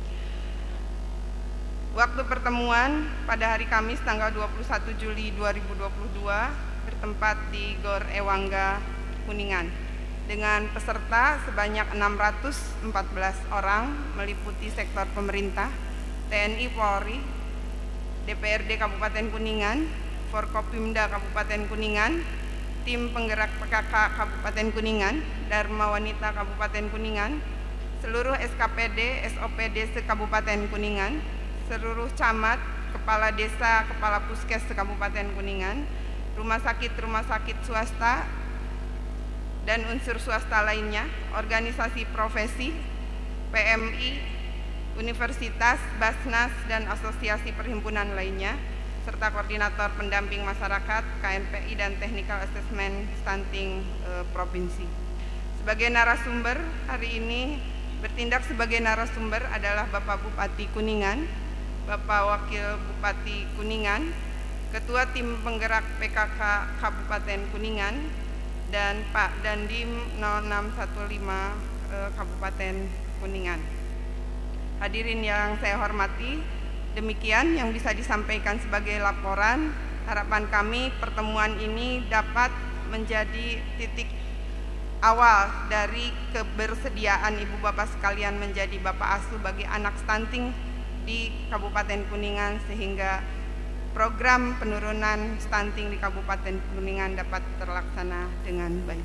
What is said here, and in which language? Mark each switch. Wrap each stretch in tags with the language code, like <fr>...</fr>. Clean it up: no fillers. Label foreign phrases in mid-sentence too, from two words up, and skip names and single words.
<id>Waktu pertemuan pada hari Kamis tanggal 21 Juli 2022 bertempat di Gor Ewangga, Kuningan, dengan peserta sebanyak 614 orang meliputi sektor pemerintah, TNI Polri, DPRD Kabupaten Kuningan, Forkopimda Kabupaten Kuningan, tim penggerak PKK Kabupaten Kuningan, Dharma Wanita Kabupaten Kuningan, seluruh SKPD, SOPD se-Kabupaten Kuningan, seluruh camat, kepala desa, kepala puskes se-Kabupaten Kuningan, rumah sakit swasta, dan unsur swasta lainnya, organisasi profesi, PMI, universitas, Basnas, dan asosiasi perhimpunan lainnya, serta koordinator pendamping masyarakat, KNPI, dan Technical Assessment Stunting Provinsi. Sebagai narasumber hari ini, bertindak sebagai narasumber adalah Bapak Bupati Kuningan, Bapak Wakil Bupati Kuningan, Ketua Tim Penggerak PKK Kabupaten Kuningan, dan Pak Dandim 0615 Kabupaten Kuningan. Hadirin yang saya hormati, demikian yang bisa disampaikan sebagai laporan. Harapan kami pertemuan ini dapat menjadi titik awal dari kebersediaan Ibu Bapak sekalian menjadi Bapak asuh bagi anak stunting di Kabupaten Kuningan, sehingga program penurunan stunting di Kabupaten Kuningan dapat terlaksana dengan baik.</id>